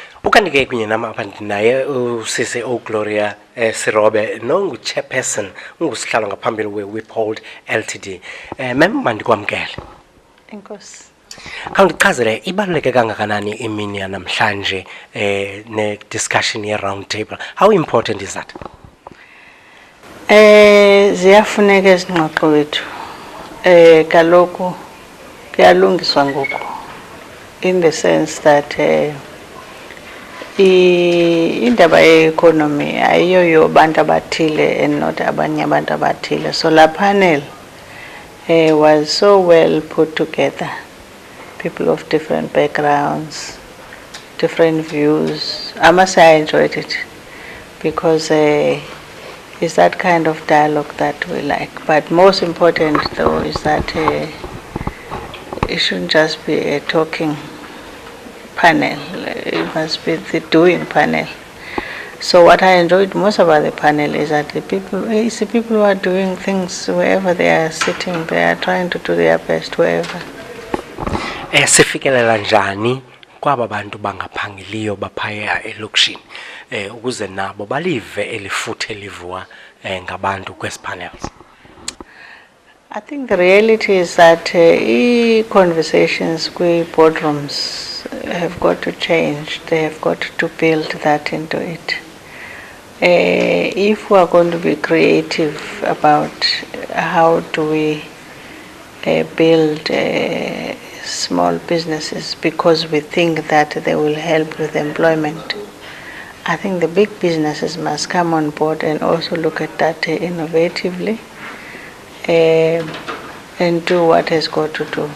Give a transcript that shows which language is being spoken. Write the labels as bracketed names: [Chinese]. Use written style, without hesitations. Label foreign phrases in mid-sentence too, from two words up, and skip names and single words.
[Xhosa] Ukanike kunye nama abantu naye usisi Gloria Serobe nongu chairperson ungusihlalo ngaphambili Wiphold Ltd. Mem mandikwamkele. Enkosi. Khawundichazele ibaluleke kangakanani imini yanamhlanje ne discussion ye [English] round table. How important is that? [Xhosa] Ziyafuneka izingxoxo wethu. Kaloku kuyalungiswa ngoku, [English] in the sense that [Xhosa] indaba ye-economy ayiyo bantu abathile [English] and not [Xhosa] abanye abantu abathile. [English] So la panel was so well put together. People of different backgrounds, different views. I must say I enjoyed it because it's that kind of dialogue that we like. But most important though is that it shouldn't just be a talking panel, it must be the doing panel. So what I enjoyed most about the panel is that the people who are doing things wherever they are sitting, they are trying to do their best wherever. [Xhosa] Sifikelela njani kwaba bantu bangaphangeliyo baphaya elokishini ukuze nabo balive elifuthe livuwa ngabantu kwesi panels? [English] I think the reality is that conversations with boardrooms have got to change. They have got to build that into it. If we are going to be creative about how do we build small businesses because we think that they will help with employment, I think the big businesses must come on board and also look at that innovatively and do what has got to do.